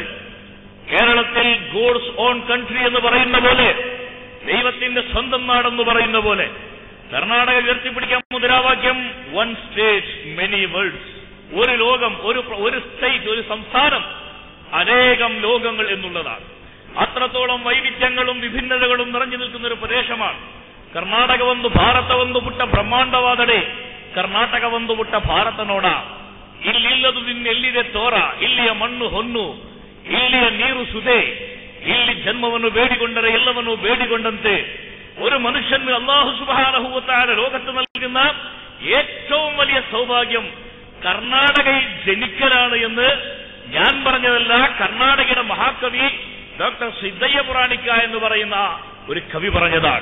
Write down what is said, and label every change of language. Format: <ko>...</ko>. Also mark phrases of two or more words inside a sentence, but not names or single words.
<ml>കേരളത്തിൽ</ml> <en>God's own country</en> <ml>എന്ന് പറയുന്ന പോലെ, ദൈവത്തിന്റെ സ്വന്തം നാടെന്ന് പറയുന്ന പോലെ കർണാടക ഉയർത്തിപ്പിടിക്കാൻ മുദ്രാവാക്യം</ml> <en>one state many worlds.</en> <ml>ഒരു ലോകം, ഒരു സ്റ്റേറ്റ്, ഒരു സംസ്ഥാനം, അനേകം ലോകങ്ങൾ എന്നുള്ളതാണ്. അത്രത്തോളം വൈവിധ്യങ്ങളും വിഭിന്നതകളും നിറഞ്ഞു നിൽക്കുന്ന ഒരു ಪ್ರದೇಶമാണ് ಕರ್ನಾಟಕ.</ml> <kn>ಒಂದು ಭಾರತ ಒಂದು ಪುಟ್ಟ ಬ್ರಹ್ಮಾಂಡವಾದಡೆ ಕರ್ನಾಟಕ ಒಂದು ಪುಟ್ಟ ಭಾರತ ನೋಡ. ಇಲ್ಲಿಲ್ಲದು ಇನ್ನೆಲ್ಲಿದೆ ತೋರ, ಇಲ್ಲಿಯ ಮಣ್ಣು ಹೊನ್ನು, ಇಲ್ಲಿಯ ನೀರು ಸುದೆ, ಇಲ್ಲಿ ಜನ್ಮವನ್ನು ಬೇಡಿಕೊಂಡರೆ ಎಲ್ಲವನ್ನೂ ಬೇಡಿಕೊಂಡಂತೆ</kn> <ml>ഒരു മനുഷ്യന്</ml> <ar>الله سبحانه وتعالى</ar> <ml>ലോകത്ത് നൽകുന്ന ഏറ്റവും വലിയ സൗഭാഗ്യം കർണാടകയിൽ ജനിക്കലാണ് എന്ന് ഞാൻ പറഞ്ഞതല്ല, കർണാടകയുടെ മഹാകവി ഡോക്ടർ സിദ്ധയ്യ പുരാണിക്ക എന്ന് പറയുന്ന ഒരു കവി പറഞ്ഞതാണ്.</ml>